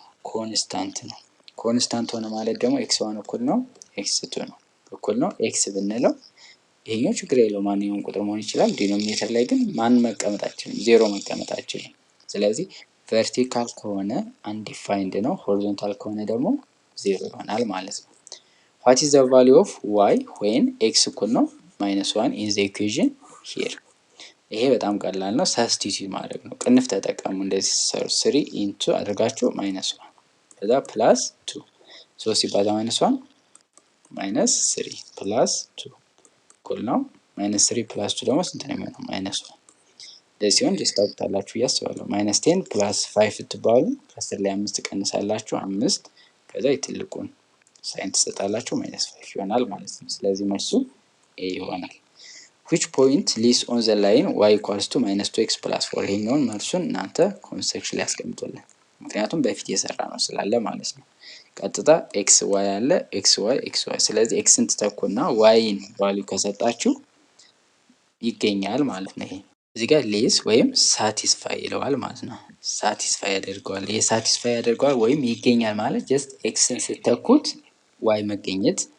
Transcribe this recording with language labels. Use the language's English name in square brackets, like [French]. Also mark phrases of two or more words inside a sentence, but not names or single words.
[Amharic] ኮንስታንት ነው። ኮንስታንት ሆነ ማለት ደግሞ x1 እኩል ነው x2 ነው እኩል ነው ኤክስ ብንለው ይሄኛው ችግር የለው ማንኛውም ቁጥር መሆን ይችላል። ዲኖሚኔተር ላይ ግን ማን መቀመጥ አይችልም? 0 መቀመጥ አይችልም። ስለዚህ ቨርቲካል ከሆነ አንዲፋይንድ ነው፣ ሆሪዞንታል ከሆነ ደግሞ 0 ይሆናል ማለት ነው። [English] what is the value of y when x [Amharic] እኩል ነው [English] -1 in the equation here? [Amharic] ይሄ በጣም ቀላል ነው፣ ሰብስቲቲዩት ማድረግ ነው። ቅንፍ ተጠቀሙ። እንደዚህ 3 ኢንቱ አድርጋችሁ -1 ከዛ ፕላስ 2 3 ሲባዛ -1 -3 ፕላስ 2 እኩል ነው -3 ፕላስ 2 ደግሞ ስንት ነው የሚሆነው? -1 እንደዚህ ሲሆን ታውቁታላችሁ ብዬ አስባለሁ። -10 ፕላስ 5 ትባሉ ከ10 ላይ 5 ቀንሳላችሁ 5 ከዛ የትልቁን ሳይን ትሰጣላችሁ -5 ይሆናል ማለት ነው። ስለዚህ መልሱ ኤ ይሆናል። [English] which point lies on the line y equals to -2x plus 4? [Amharic] ይሄኛውን መልሱን እናንተ [English] comment section [Amharic] ላይ አስቀምጡልን፣ ምክንያቱም በፊት የሰራ ነው ስላለ ማለት ነው። ቀጥታ ኤክስ ዋይ አለ ኤክስ ዋይ ስለዚህ ኤክስን ትተኩና ዋይን ቫልዩ ከሰጣችሁ ይገኛል ማለት ነው። ይሄ እዚህ ጋር ሌስ ወይም ሳቲስፋይ ይለዋል ማለት ነው። ሳቲስፋይ ያደርገዋል። ይሄ ሳቲስፋይ ያደርገዋል ወይም ይገኛል ማለት ጀስት ኤክስን ስተኩት ዋይ መገኘት